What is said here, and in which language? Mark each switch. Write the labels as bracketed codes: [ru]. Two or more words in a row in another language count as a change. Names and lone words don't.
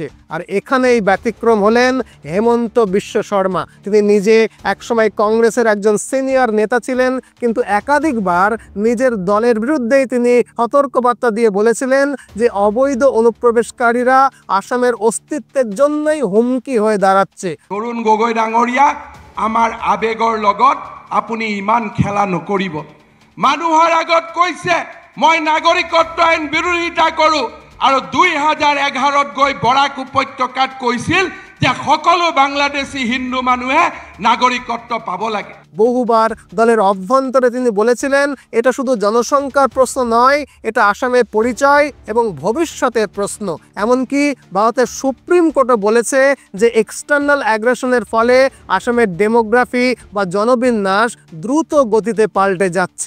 [bn] আর এখানেই ব্যতিক্রম হলেন হেমন্ত বিশ্ব শর্মা। তিনি নিজে একসময় কংগ্রেসের একজন সিনিয়র নেতা ছিলেন, কিন্তু একাধিকবার নিজের দলের বিরুদ্ধেই তিনি সতর্কবার্তা দিয়ে বলেছিলেন যে অবৈধ অনুপ্রবেশকারীরা আসামের অস্তিত্বের জন্যই হুমকি হয়ে দাঁড়াচ্ছে। [as] তরুণ গগৈ ডাঙৰীয়া, আমাৰ আবেগৰ লগত আপুনি ইমান খেলা নকৰিব। মানুহৰ আগত কৈছে মই নাগৰিকত্ব আইন বিৰোধিতা কৰোঁ, আৰু 2011ত গৈ বৰাক উপত্যকাত কৈছিল যে সকলো বাংলাদেশী হিন্দু মানুহে নাগরিকত্ব পাব লাগে। [bn] বহুবার দলের অভ্যন্তরে তিনি বলেছিলেন এটা শুধু জনসংখ্যার প্রশ্ন নয়, এটা আসামের পরিচয় এবং ভবিষ্যতের প্রশ্ন। এমনকি ভারতের সুপ্রিম কোর্টও বলেছে যে [en] external aggression [bn] ফলে আসামের ডেমোগ্রাফি বা জনবিন্যাস দ্রুত গতিতে পাল্টে যাচ্ছে।